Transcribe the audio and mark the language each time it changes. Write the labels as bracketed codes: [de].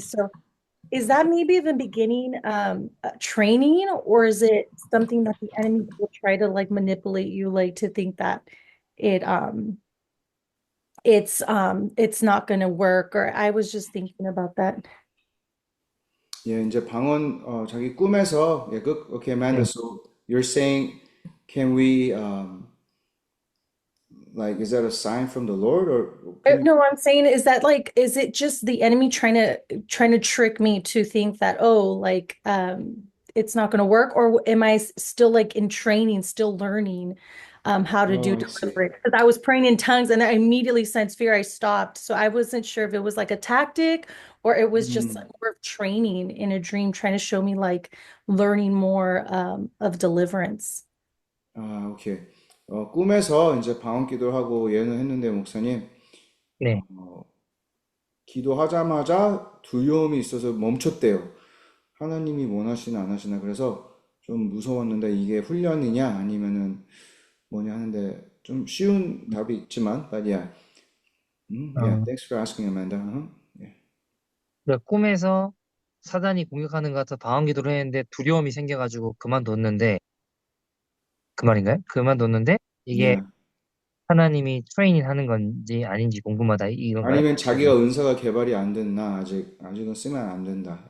[en] So is that maybe the beginning training, or is it something that the enemy will try to like manipulate you, like to think that it it's not going to work? Or I was just thinking about that. [ko] Yeah, 이제 방언 자기 꿈에서 okay, Amanda. [en] So you're saying, can we like, is that a sign from the Lord, or No, I'm saying is that like, is it just the enemy trying to trick me to think that, oh, like it's not going to work, or am I still like in training, still learning how to do I see. deliverance? Because I was praying in tongues and I immediately sensed fear. I stopped, so I wasn't sure if it was like a tactic or it was just like more of training in a dream, trying to show me like learning more of deliverance. [ko] 아, 오케이. 꿈에서 이제 방언 기도하고 예언을 했는데 목사님, 네. 기도하자마자 두려움이 있어서 멈췄대요. 하나님이 원하시나 안 하시나. 그래서 좀 무서웠는데 이게 훈련이냐 아니면은 뭐냐 하는데 좀 쉬운 답이 있지만, [en] but yeah. Yeah, thanks for asking, Amanda. Yeah. [ko] 그러니까 꿈에서 사단이 공격하는 것 같아 방언 기도를 했는데 두려움이 생겨가지고 그만뒀는데 그 말인가요? 그만뒀는데 이게 [en] Yeah. [ko] 하나님이 트레이닝 하는 건지 아닌지 궁금하다 이건가요? 아니면 자기가 은사가 개발이 안 됐나, 아직은 쓰면 안 된다.